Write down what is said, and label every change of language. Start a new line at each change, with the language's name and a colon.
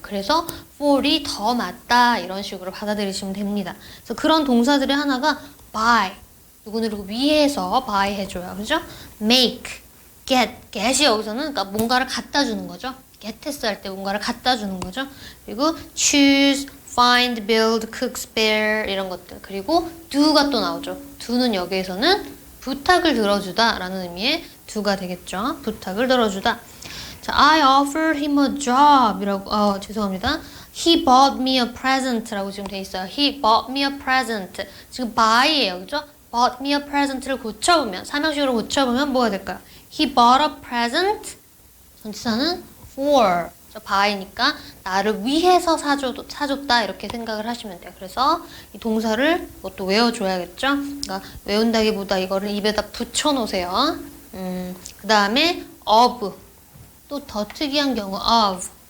Korean: 그래서 for이 더 맞다 이런 식으로 받아들이시면 됩니다. 그래서 그런 동사들의 하나가 buy 누구누구 위해서 buy 해줘요. 그죠? make, get이 여기서는 그러니까 뭔가를 갖다 주는 거죠. get 할 때 뭔가를 갖다 주는 거죠. 그리고 choose, find, build, cook, spare 이런 것들. 그리고 do가 또 나오죠. do는 여기에서는 부탁을 들어주다 라는 의미의 do가 되겠죠. 부탁을 들어주다.
English: 자, I offered him a job
Korean: 이라고, 죄송합니다.
English: He bought me a present
Korean: 라고 지금 돼 있어요.
English: He bought me a present.
Korean: 지금 buy예요. 그죠?
English: bought me a present
Korean: 를 고쳐보면, 3형식으로 고쳐보면 뭐가 될까요?
English: He bought a present.
Korean: 전치사는 for. by니까 나를 위해서 사줬다 이렇게 생각을 하시면 돼요. 그래서 이 동사를 뭐 또 외워줘야겠죠. 그러니까 외운다기보다 이거를 입에다 붙여놓으세요. 그 다음에 of 또 더 특이한 경우 of.